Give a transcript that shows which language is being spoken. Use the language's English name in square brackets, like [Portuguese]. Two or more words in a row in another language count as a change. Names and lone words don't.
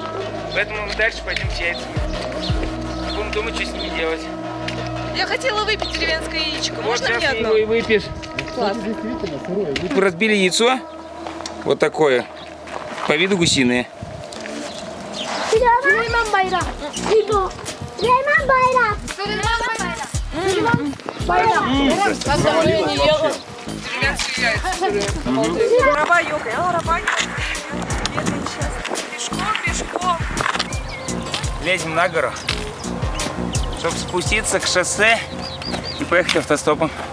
[Russian] Поэтому мы дальше пойдем с яйцами. Будем думать, что с ними делать. Я хотела выпить деревенское яичко. Вот Можно сейчас мне ты одно? его и выпьешь. Класс. Разбили яйцо. Вот такое. По виду гусиное. Süleyman Bayrak. İbo. Süleyman Bayrak. Süleyman Bayrak. Арба ёкает, арба. Пешком. Лезем на гору, чтобы спуститься к шоссе и поехать автостопом.